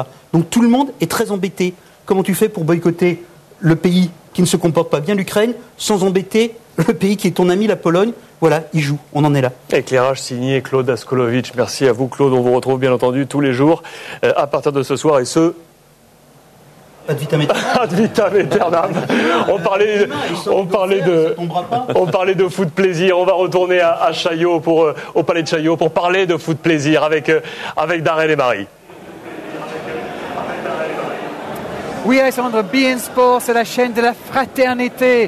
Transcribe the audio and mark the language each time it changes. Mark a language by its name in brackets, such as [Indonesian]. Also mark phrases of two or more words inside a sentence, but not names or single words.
[French] Donc tout le monde est très embêté. Comment tu fais pour boycotter le pays qui ne se comporte pas bien, l'Ukraine, sans embêter le pays qui est ton ami, la Pologne? Voilà, il joue, on en est là. Éclairage signé Claude Askolovitch. Merci à vous, Claude. On vous retrouve bien entendu tous les jours à partir de ce soir et ce... [Latin] Ad vitam aeternam. Ad vitam aeternam. [French] On parlait de foot plaisir. On va retourner à Chaillot au palais de Chaillot pour parler de foot plaisir avec Darrel et Marie. Oui, Alexandre, beIN Sport, c'est la chaîne de la fraternité.